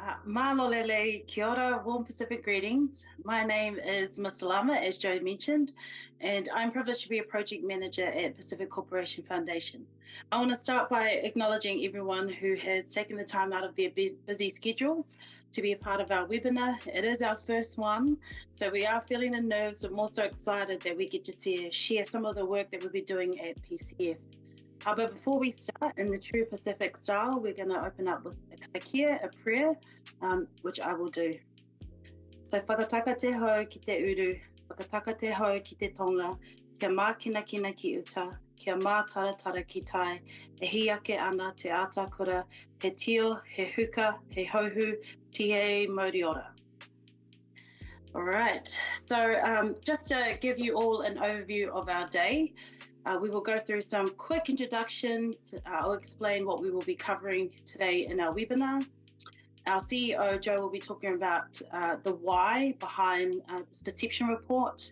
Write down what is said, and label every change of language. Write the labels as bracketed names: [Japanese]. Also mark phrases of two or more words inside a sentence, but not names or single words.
[Tongan] Malo lele, [Māori] kia ora, [English] warm Pacific greetings. My name is Miss Lama, as Joe mentioned, and I'm privileged to be a project manager at Pacific Corporation Foundation. I want to start by acknowledging everyone who has taken the time out of their busy schedules to be a part of our webinar. It is our first one, so we are feeling the nerves, but more so excited that we get to share some of the work that we'll be doing at PCF. But before we start, in the true Pacific style, we're going to open up with a karakia, a prayer, which I will do. So, [Māori] whakataka te hau ki te uru, whakataka te hau ki te tonga, kia mā kina kina ki uta, kia mā taratara ki tai, e hi ake ana te ātakura, he tio, he huka, he hauhu, tihe mauri ora. [English] All right, so just to give you all an overview of our day, we will go through some quick introductions. I'll explain what we will be covering today in our webinar. Our CEO, Joe, will be talking about the why behind this perception report.